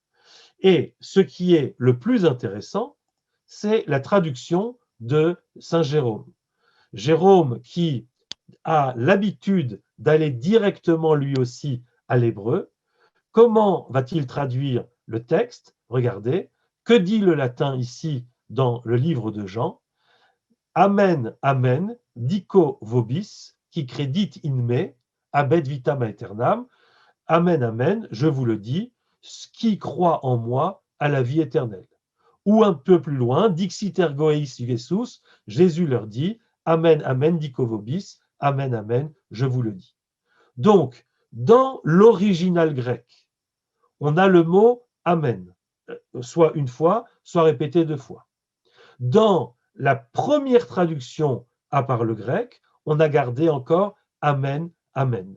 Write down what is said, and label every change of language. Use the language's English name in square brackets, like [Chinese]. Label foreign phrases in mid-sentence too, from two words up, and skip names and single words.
[French] Et ce qui est le plus intéressant, c'est la traduction de Saint Jérôme. Jérôme qui a l'habitude d'aller directement lui aussi à l'hébreu. Comment va-t-il traduire le texte? Regardez, que dit le latin ici dans le livre de Jean? [Latin] Amen, amen, dico vobis, qui credit in me, abet vitam aeternam. [French] Amen, amen, je vous le dis, ce qui croit en moi a la vie éternelle. Ou un peu plus loin, [Latin] dixit ergoeis Jesus, [French] Jésus leur dit, [Latin] amen, amen, dico vobis, [French] amen, amen, je vous le dis. Donc, dans l'original grec, on a le mot amen, soit une fois, soit répété deux fois. Dans la première traduction à part le grec, on a gardé encore amen, amen.